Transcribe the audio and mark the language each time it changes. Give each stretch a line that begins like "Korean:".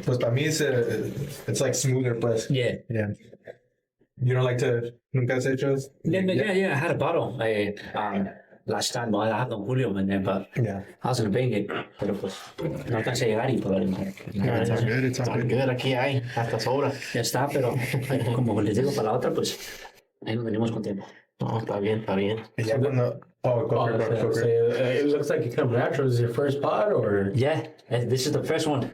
Spanish: Pues para mí
English: it's like smoother,
Spanish: pues.
English: Yeah. Yeah. You don't like to,
Spanish: nunca has hecho?
English: Yeah, I had a bottle last time. Well, I had Don Julio in there, but Yeah. I was gonna bring it,
Spanish: pero pues no alcancé a llegar y pues
English: It's all good. It's all good.
Spanish: Good, aquí hay, hasta sobra. ya está, pero como les digo para la otra, pues ahí nos venimos con tiempo. No, está bien, está bien. Y ya
English: Oh, go for it. It looks like it comes natural. Is it your first pod or? Yeah, this is the first one.